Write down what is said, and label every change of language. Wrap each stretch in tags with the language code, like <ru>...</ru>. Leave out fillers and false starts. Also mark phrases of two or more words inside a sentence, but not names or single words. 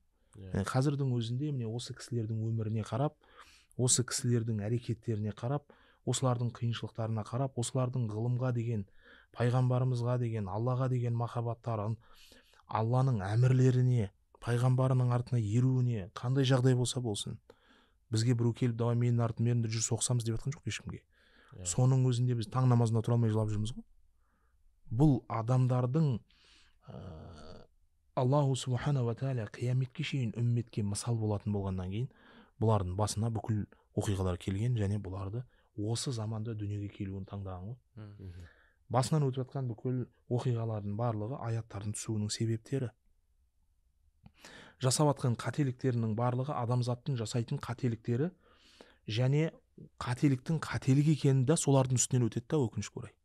<kk>Қазірдің өзінде міне осы кісілердің өміріне қарап, осы кісілердің әрекеттеріне қарап, осылардың қиыншылықтарына қарап, осылардың ғылымға деген, пайғамбарымызға деген, Аллаға деген махаббаттарын, Алланың әмірлеріне, пайғамбарының артына еруіне қандай жағдай болса болсын, бізге біреу келіп давай менің артымда жүр соқсамыз деп жатқан жоқ ешкімге. Соның өзінде біз таң намазында тұра алмай жылап жүрміз ғой. Бұл адамдардың</kk> <ar>الله سبحانه وتعالى</ar> <kk>қияметке шейін үмметке мысал болатын болғаннан кейін бұлардың басына бүкіл оқиғалар келген және бұларды осы заманда дүниеге келуін таңдаған ғой. Басынан өтіп жатқан бүкіл оқиғалардың барлығы аяттардың түсуінің себептері. Жасап жатқан қателіктерінің барлығы адамзаттың жасайтын қателіктері және қателіктің қателік екені де солардың үстінен өтеді да, өкінішке орай.</kk>